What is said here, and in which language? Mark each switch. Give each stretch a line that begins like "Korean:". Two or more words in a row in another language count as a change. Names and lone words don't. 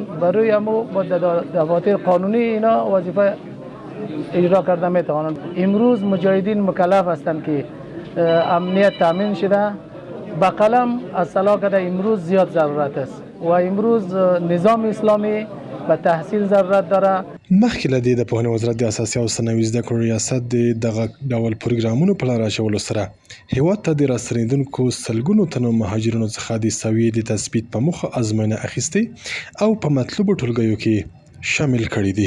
Persian: برای همو با دفاتر قانونی اینا وظیفه اجرا کرده میتوانند. امروز مجاهدین مکلف هستند که امنیت تامین شده. با قلم از صلاح کده امروز زیاد ضرورت است و امروز نظام اسلامی به تحصیل ضرورت داره.
Pashto: مخکې له دې د پوهنې وزارت د اساسي او ثانوي زده کړو ریاست د دغه ډول پروګرامونو په لاره اچولو سره هیواد ته د راستنېدونکو سلګونو تنو مهاجرینو څخه د سویې د تثبیت په موخه ازموینه اخیستې او په مطلوبو ټولګیو کې شامل کړي دي.